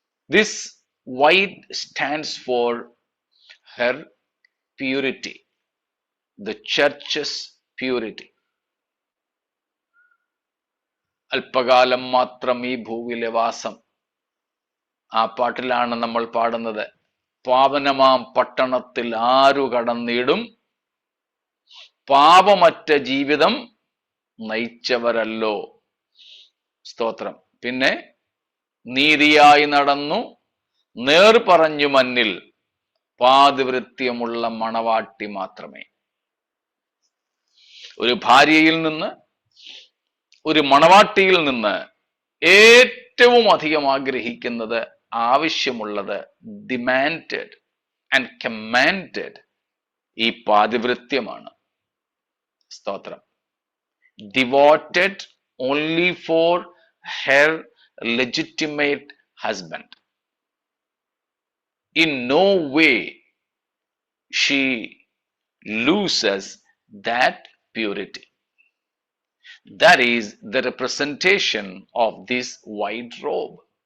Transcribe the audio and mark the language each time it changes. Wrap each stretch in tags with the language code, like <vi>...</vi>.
<en>This white stands for her purity, the church's purity.</en> <ml>അല്പകാലം മാത്രം ഈ ഭൂവിലെ വാസം, ആ പാട്ടിലാണ് നമ്മൾ പാടുന്നത്. പാവനമാം പട്ടണത്തിൽ ആരു കടന്നിടും, പാപമറ്റ ജീവിതം നയിച്ചവരല്ലോ. സ്തോത്രം. പിന്നെ നീതിയായി നടന്നു നേർ പറഞ്ഞു മന്നിൽ, പാതിവൃത്യമുള്ള മണവാട്ടി മാത്രമേ. ഒരു ഭാര്യയിൽ നിന്ന്, ഒരു മണവാട്ടിയിൽ നിന്ന് ഏറ്റവും അധികം ആഗ്രഹിക്കുന്നത്, ആവശ്യമുള്ളത്,</ml> <en>demanded and commanded</en> <ml>ഈ പാതിവൃത്യമാണ്. സ്തോത്രം.</ml> <en>Devoted only for her legitimate husband. In no way she loses that purity. That is the representation of this white robe.</en>